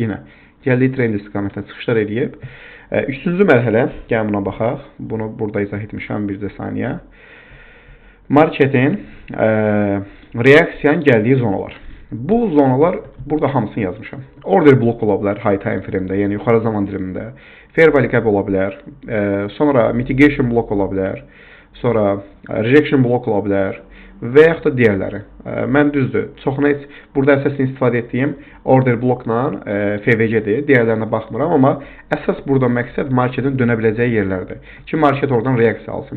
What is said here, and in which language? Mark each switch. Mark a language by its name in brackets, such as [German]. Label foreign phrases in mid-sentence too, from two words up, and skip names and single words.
[Azerbaijani] Yenə gəldiyi trend istiqamətində çıxışlar eləyib. Üçüncü mərhələ, gəlin buna baxaq. Bunu burada izah etmişəm bircə saniyə. Marketin reaksiyanın gəldiyi zonalar. Bu zonalar burada hamısını yazmışam. [English] Order blok [Azerbaijani] ola bilər [English] high time frame- [Azerbaijani] də, yəni yuxarı zaman dilimində. [English] Fair value gap [Azerbaijani] ola bilər. Sonra [English] mitigation blok [Azerbaijani] ola bilər. sonra [English] rejection block [Azerbaijani] ola bilər və yaxud da digərləri. Mən düzdür, çoxuna heç burada əsasını istifadə etdiyim [English] order blockla [Azerbaijani] FVC-dir. Digərlərinə baxmıram, amma əsas burada məqsəd marketin dönə biləcəyi yerlərdir ki, market oradan reaksiya alsın.